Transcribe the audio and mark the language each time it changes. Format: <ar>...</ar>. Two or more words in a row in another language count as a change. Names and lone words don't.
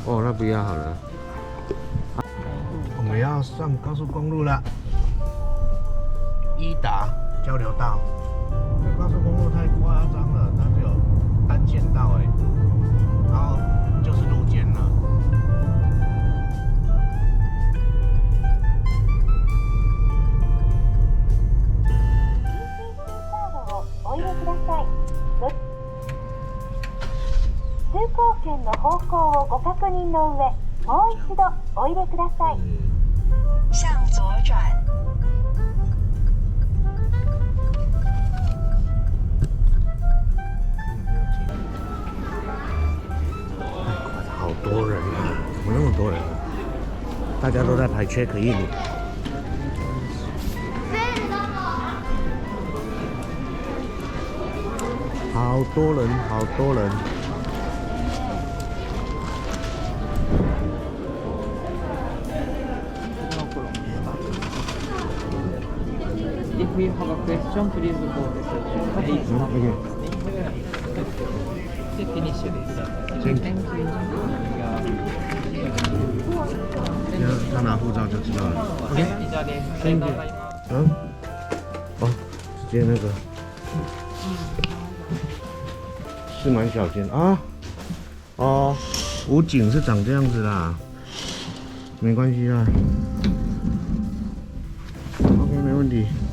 <zh>哦，那不要好了。我们要上高速公路了，伊达交流道。这高速公路太夸张了，它只有单线道哎，然后就是路肩了。</zh> <ja>お入れください。通行券の方向をご確認の上、もう一度お入れください。</ja> <zh>向左转。好多人啊！怎么那么多人啊？大家都在排</zh> <en>check in。</en> <zh>好多人，好多人。</zh> <en>If we have a question, please go to section 8. Finish this. Thank you.</en> <zh>他拿护照就知道了。OK，</zh> <en>Thank you.</en> <zh>嗯，哦，直接那个。是蛮小间啊。哦，武警是长这样子啦，没关系啊。OK， 没问题。</zh>